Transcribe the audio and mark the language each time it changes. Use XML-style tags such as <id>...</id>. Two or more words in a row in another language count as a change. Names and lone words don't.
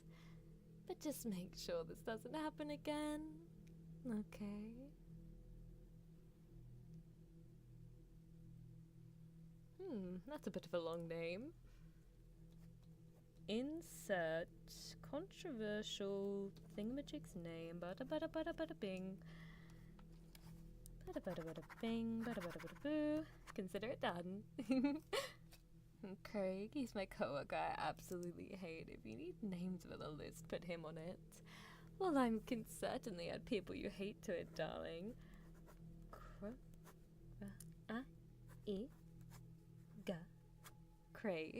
<en>But just make sure this doesn't happen again, okay? That's a bit of a long name. Insert controversial thingamajig's name. Bada bada bada bada bing. Bada bada bada bing. Bada bada bada boo. Consider it done. Craig, he's my coworker I absolutely hate. If you need names with a list, put him on it. Well, I can certainly add people you hate to it, darling. Craig.</en>